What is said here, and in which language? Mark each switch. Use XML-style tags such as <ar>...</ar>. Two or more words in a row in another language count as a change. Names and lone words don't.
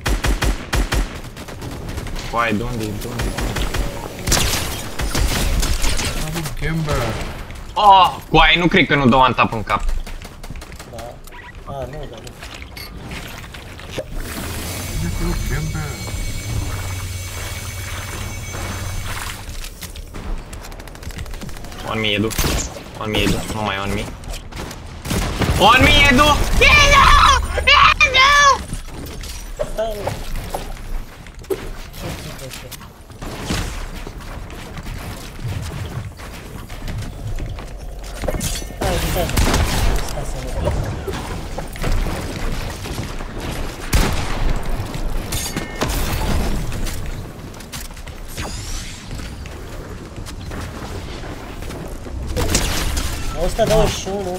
<ro>Coai, de unde-i, de unde-i? Bravo, Gamber! Oh, coai, nu cred că nu dau un tap în cap. Da. A, nu, dar nu. Ia acolo, Gamber!</ro> <en>On me, Edu. On me, Edu.</en> <ro>Nu mai</ro> <en>on me. On me, Edu! Edu! Edu!</en> <ro>Stai, nu. Ce țipă ăștia? Hai, stai. Stai să ne prind. O 121.</ro>